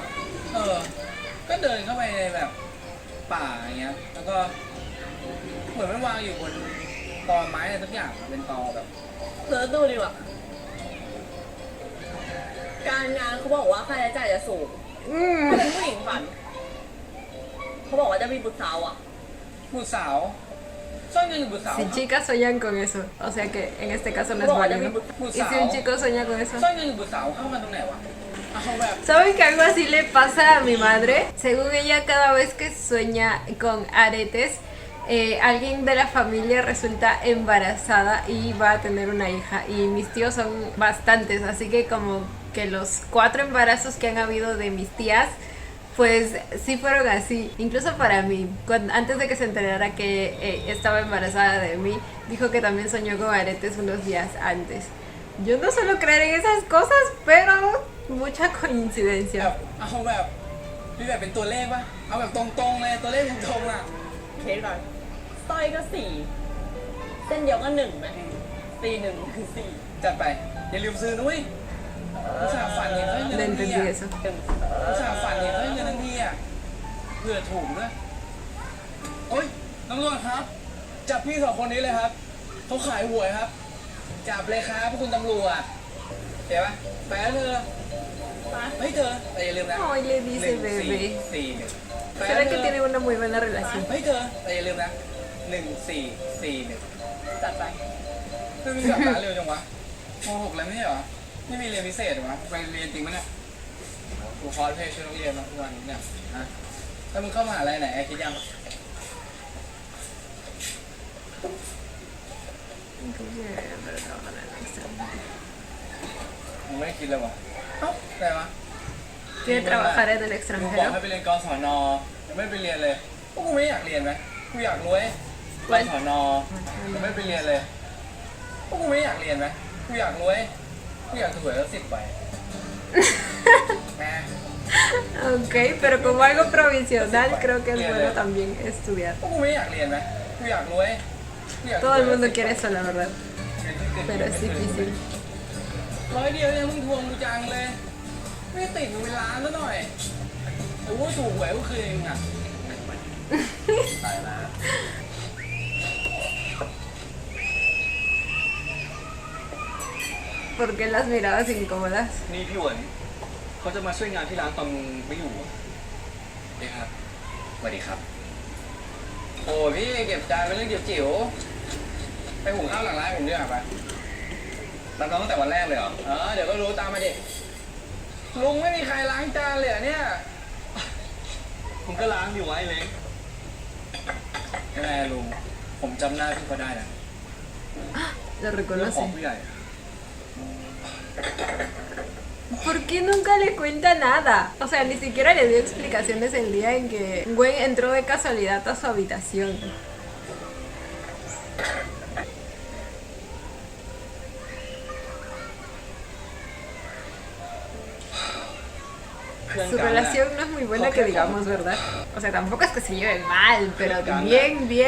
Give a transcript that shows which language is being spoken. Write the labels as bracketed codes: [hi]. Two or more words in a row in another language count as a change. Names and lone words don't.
[th] ก็เดินเข้าไปในแบบป่าอย่างเงี้ยแล้วก็เหมือนมันวางอยู่บนตอไม้อะไรทุกอย่างเป็นตอแบบ เลิศดูดีกว่าการงานเขาบอกว่าค่าใช้จ่ายจะสูงถ้าเป็นผู้หญิงฝันเขาบอกว่าจะมีบุตรสาวอ่ะ บุตรสาวสร้อยเงินหรือบุตรสาว [es] Si chicas sueñan con eso, o sea que en este caso no es válido. ¿Y si un chico sueña con eso? [th] สร้อยเงินหรือบุตรสาวเข้ามาตรงไหนวะเอาแบบ [es] ¿Saben que algo así le pasa a mi madre? Según ella, cada vez que sueña con aretes, alguien de la familia resulta embarazada y va a tener una hija. Y mis tíos son bastantes, así que como que los 4 embarazos que han habido de mis tías, pues sí fueron así. Incluso para mí, antes de que se enterara que estaba embarazada de mí, dijo que también soñó con aretes unos días antes. Yo no suelo creer en esas cosas, pero mucha coincidencia. [th] เอาแบบมีแบบเป็นตัวเลขป่ะเอาแบบตรงๆเลยตัวเลขตรงๆอ่ะ เคสก่อนสร้อยก็4เส้นเดียวก็1ไหมตี1คือ4 จัดไปอย่าลืมซื้อนุ้ยอุตส่าห์ฝันเห็นสร้อยเงิน [es] No [th] ทั้งที [es] entendí [th] อ่ะ [es] eso. [th] อุตส่าห์ฝันเห็นสร้อยเงินทั้งทีอ่ะเผื่อถูกด้วยโอ๊ยตำรวจครับจับพี่สองคนนี้เลยครับเขาขายหวยครับจับเลยครับพวกคุณตำรวจเห็นปะไปแล้วเธอเฮ้ยเธอแต่อย่าลืมนะ [es] Ay, le dice bebé. 1441 Se ve que tienen una muy buena relación. [th] เฮ้ยเธอแต่อย่าลืมนะ1441 จัดไป เฮ้ยมึงกลับมาเร็วจังวะม.6แล้วไม่ใช่เหรอไม่มีเรียนพิเศษเหรอวะไปเรียนจริงปะเนี่ยกูคอร์สเพลย์ช่วยนักเรียนมาทุกวันนี้เนี่ยฮะถ้ามึงเข้ามหาลัยไหนคิดยัง มึงไม่คิดเลยวะเอ้าอะไรวะ [es] Quiere trabajar en el [th] มึงบอก [es] extranjero. [th] ให้ไปเรียนกศนไม่ไปเรียนเลยพวกกูไม่อยากเรียนไหมกูอยากรวยกศนไม่ไปเรียนเลยพวกกูไม่อยากเรียนไหมกูอยากรวยกูอยากถูกหวยแล้ว10 ใบแม่ [es] Ok, pero como algo provisional, creo que es bueno también estudiar. [th] พวกกูไม่อยากเรียนไหมกูอยากรวยกูอยากถูก [es] Todo [th] หวย [es] el [th] แล้ว [es] mundo 10 quiere eso, la verdad. Pero es difícil. [th] 100 เดียวเนี่ยมึงทวงกูจังเลยไม่ติดกูเวลาซะหน่อยโอ้โหถูกหวยกูคืนเองอ่ะตายละ [es] ¿Por qué las miradas incómodas? [th] นี่พี่หวนเขาจะมาช่วยงานที่ร้านตอนมึงไม่อยู่อะ สวัสดีครับสวัสดีครับโอ้พี่เก็บจานเป็นเรื่องจิ๋วๆไปหุงข้าวหลังร้านผมด้วยไปรับน้องตั้งแต่วันแรกเลยเหรอเดี๋ยวก็รู้ตามมาดิลุงไม่มีใครล้างจานเลยเหรอเนี่ย ผมก็ล้างอยู่ไว้เล้ง ยังไงลุงผมจำหน้าพี่เขาได้นะ [es] Lo [th] เรื่องของ [es] reconoce. [th] ผู้ใหญ่ [es] ¿Por qué nunca le cuenta nada? O sea, ni siquiera le dio explicaciones el día en que Gwen entró de casualidad a su habitación. [th] เพื่อน [es] Su [th] กันน่ะ [es] relación no es muy buena que digamos, ¿verdad? O sea, tampoco es que se lleven mal, pero bien, bien.